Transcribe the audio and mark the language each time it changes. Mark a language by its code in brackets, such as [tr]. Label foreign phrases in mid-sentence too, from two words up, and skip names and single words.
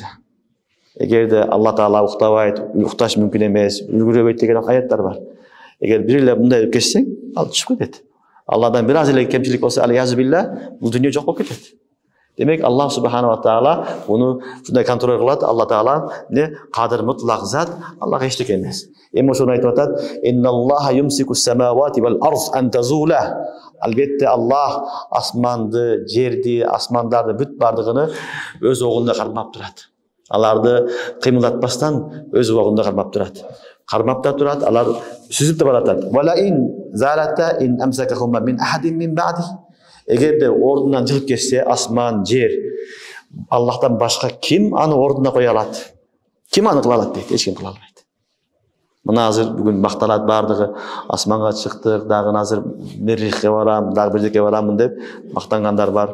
[ky] Эгерде Алла таала уктабайт, укташ мүмкүн эмес, үлгүрөбөйт деген аяттар бар. Эгер бир эле мындай кессең, ал түшүп кетет. Алладан бир аз эле кемчилик болсо, аль-язбилла, бул дүйнө жок болуп кетет. Демек Аллах [ar] سبحانه تعالى [ky] буну шундай контроль кылат. Алла таала не кадыр мутлак зат, Аллага эчтеке эмес. Эми ошону айтып атат: [ar] "إن الله يمسك السماوات والأرض أن تزولا." [ky] Албетте Аллах асманды, жерди, асмандарды бүт бардыгыны өз огунда кармап турат. Аларды кыймылдатпастан өз огунда кармап турат. Кармап да турат, алар сүзүп да баратат. [ar] "ولئن زالتا إن أمسكهما من أحد من بعد." [ky] Эгерде ордунан жылып кетсе, асман, жер, Аллахтан башка ким аны ордуна кое алат? Ким аны кыла алат дейт? Эч ким кыла албайт. Мына азыр бүгүн макталат бардыгы, асманга чыктык, дагы азыр Меррихке барам, дагы бирдеке барамын деп мактангандар бар.